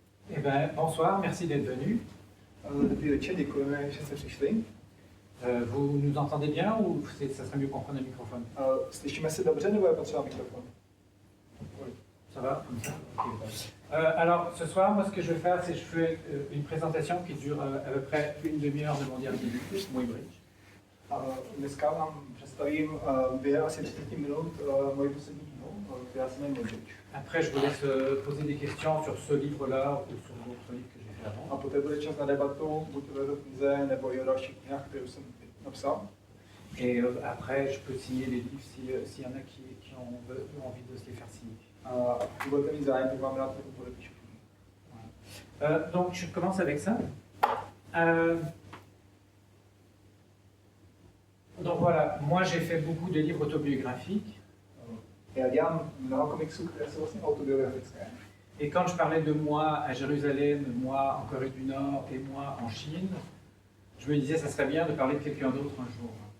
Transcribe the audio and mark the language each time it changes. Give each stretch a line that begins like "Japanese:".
French: Eh bien, bonsoir, merci d'être venu.
Czech: Dobrý večer, děkujeme, že jste přišli.
French: Vous nous entendez bien ou ça serait mieux qu'on prenne le microphone?
Czech: Slyšíme se dobře, nebo je potřeba mikrofon?
French: Oui. Ça va comme ça? Okay. Alors, ce soir, moi, ce que je vais faire, c'est que je fais une présentation qui dure à peu près une demi-heure de mon dernier livre, Můj bridge.
Czech: Dneska vám představím 2 asi 30 minut moji poslední knihu, která se jmenuje Můj bridge.
French: Après, je vous laisse poser des questions sur ce livre-là ou sur d'autres livres que j'ai fait avant.
Czech: A poté bude čas na debatu, buď o této knize, nebo i o dalších knihách, kterou jsem napsal.
French: Et après, je peux signer les livres s'il y en a qui ont envie de se les faire signer.
Czech: A když budete mít zájem, tak vám rád podepíšu.
French: Donc, je commence avec ça. Donc voilà, moi j'ai fait beaucoup de livres autobiographiques.
Czech: Já dělám mnoho komiksů, které jsou vlastně autobiografické.
French: Et quand je parlais de moi à Jérusalem, moi en Corée du Nord et moi en Chine, je me disais ça serait bien de parler de quelqu'un d'autre un jour.